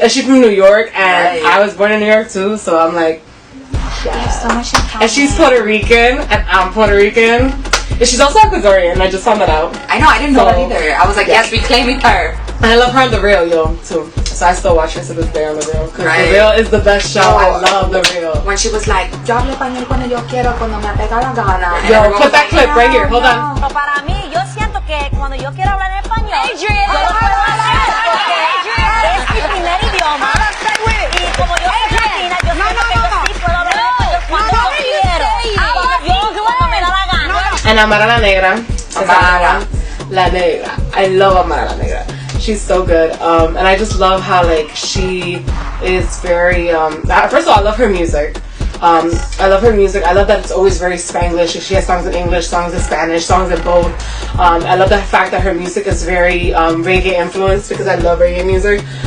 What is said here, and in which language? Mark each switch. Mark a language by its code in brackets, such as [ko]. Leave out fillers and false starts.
[en] And she's from New York, and I was born in New York too, so I'm like, yeah. And she's Puerto Rican, and I'm Puerto Rican. And she's also Ecuadorian. I just found that out. I know, I didn't know that either. I was like, yes, we claiming her. And I love her on The Real, yo, too. So I still watch her to this day on The Real. Because The Real is the best show. I love The Real. When she was like, [es] yo hablo español cuando yo quiero, cuando me pega la gana. [en] Yo, put that clip right here. Hold on. [es] Para mí, yo siento que cuando yo quiero hablar en español, yo lo puedo hacer porque es mi primer idioma. Y como yo soy latina, yo siento que yo sí puedo hablar en español cuando yo quiero. Yo cuando me da la gana. [en] And Amara La Negra. Amara La Negra. I love Amara La Negra. She's so good, and I just love how like she is very. First of all, I love her music. I love her music. I love that it's always very Spanglish. She has songs in English, songs in Spanish, songs in both. I love the fact that her music is very reggae influenced because I love reggae music.